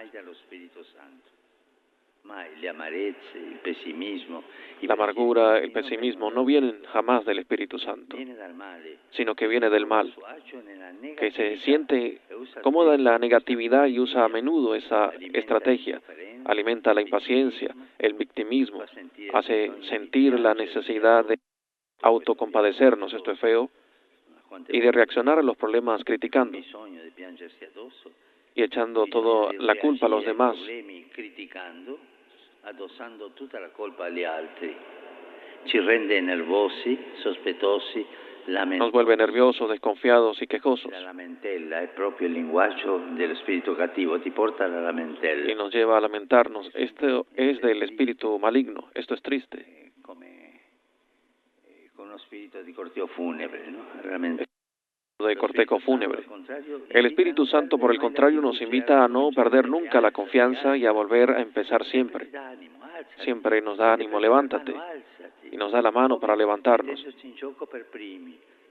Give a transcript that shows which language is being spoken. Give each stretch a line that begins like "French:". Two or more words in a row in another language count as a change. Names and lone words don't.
Spanish: La amargura, el pesimismo no vienen jamás del Espíritu Santo, sino que viene del mal, que se siente cómoda en la negatividad y usa a menudo esa estrategia. Alimenta la impaciencia, el victimismo, hace sentir la necesidad de autocompadecernos, esto es feo, y de reaccionar a los problemas criticando y echando toda la culpa a los demás.
Italian: Addossando tutta la colpa agli altri, ci rende nervosi, sospettosi,
Spanish: nos vuelve nerviosos, desconfiados y quejosos.
Italian: La lamentela es proprio il linguaggio dello spirito cattivo, ti porta alla lamentela.
Spanish: Y nos lleva a lamentarnos. Esto es del espíritu maligno, esto es triste.
Italian: Come con uno spirito di cortejo funebre,
Spanish: ¿no? De cortejo fúnebre. El Espíritu Santo, por el contrario, nos invita a no perder nunca la confianza y a volver a empezar siempre. Siempre nos da ánimo, levántate, y nos da la mano para levantarnos.